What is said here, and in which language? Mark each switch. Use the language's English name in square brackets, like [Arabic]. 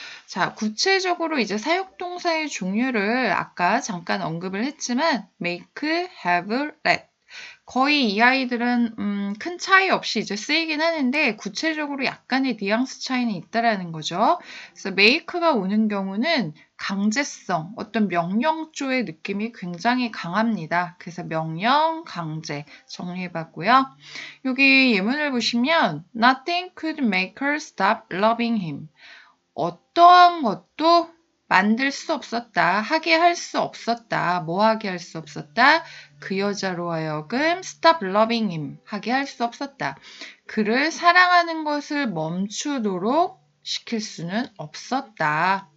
[Korean] 자, 구체적으로 이제 사역동사의 종류를 아까 잠깐 언급을 했지만 make, have, let 거의 이 아이들은 큰 차이 없이 이제 쓰이긴 하는데 구체적으로 약간의 뉘앙스 차이는 있다라는 거죠. 그래서 make가 오는 경우는 강제성, 어떤 명령조의 느낌이 굉장히 강합니다. 그래서 명령, 강제 정리해봤고요. 여기 예문을 보시면 [English] Nothing could make her stop loving him. [Korean] 어떠한 것도 만들 수 없었다. 하게 할 수 없었다. 뭐 하게 할 수 없었다? 그 여자로 하여금 [English] stop loving him [Korean] 하게 할 수 없었다. 그를 사랑하는 것을 멈추도록 시킬 수는 없었다.